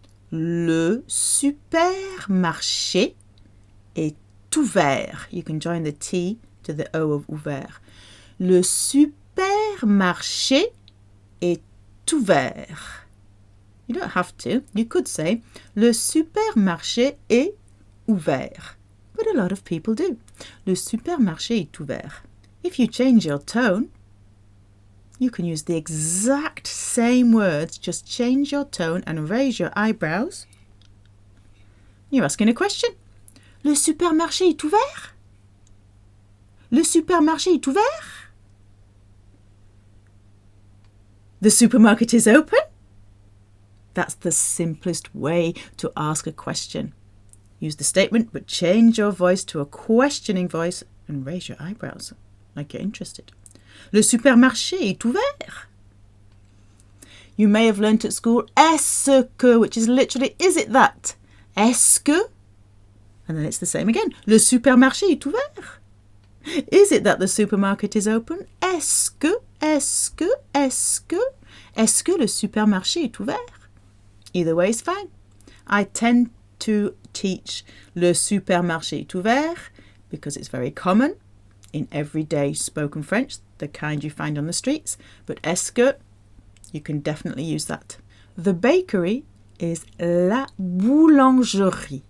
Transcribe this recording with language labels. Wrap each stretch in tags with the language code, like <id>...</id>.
<fr>Le supermarché est ouvert.</fr> <en>You can join the T to the O of ouvert.</en> <fr>Le supermarché est ouvert.</fr> <en>You don't have to. You could say</en> <fr>le supermarché est ouvert.</fr> <en>But a lot of people do.</en> <fr>Le supermarché est ouvert.</fr> <en>If you change your tone, you can use the exact same words, just change your tone and raise your eyebrows. You're asking a question.</en> <fr>Le supermarché est ouvert? Le supermarché est ouvert?</fr> <en>The supermarket is open? That's the simplest way to ask a question. Use the statement, but change your voice to a questioning voice and raise your eyebrows like you're interested.</en> <fr>Le supermarché est ouvert.</fr> <en>You may have learnt at school est-ce que, which is literally, is it that? Est-ce que? And then it's the same again.</en> <fr>Le supermarché est ouvert.</fr> <en>Is it that the supermarket is open?</en> <fr>Est-ce que, est-ce que, est-ce que, est-ce que le supermarché est ouvert?</fr> <en>Either way is fine. I tend to teach</en> <fr>le supermarché est ouvert</fr> <en>because it's very common in everyday spoken French, the kind you find on the streets. But est-ce que, you can definitely use that. The bakery is la boulangerie.</en>